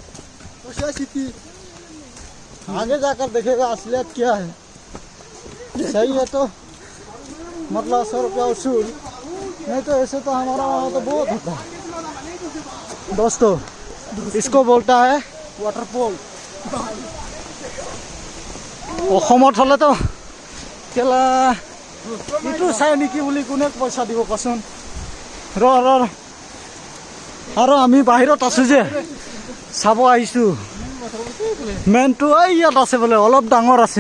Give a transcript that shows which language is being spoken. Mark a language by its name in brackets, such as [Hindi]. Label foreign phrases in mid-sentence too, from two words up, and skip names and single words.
[Hindi] आगे जाकर देखेगा असलियत क्या है। सही है तो मतलब 100 रुपया वसूल, नहीं तो ऐसे तो हमारा वहाँ तो बहुत होता है। दोस्तों इसको बोलता है वाटरफॉल। [Assamese] অসমত হলে তো কেলা ইটো চাই নেকি বুলি কোনে পইচা দিব কচোন। আৰু আমি বাহিৰত আছো যে চাব আহিছো। মেইনটো ইয়াত আছে বোলে, অলপ ডাঙৰ আছে।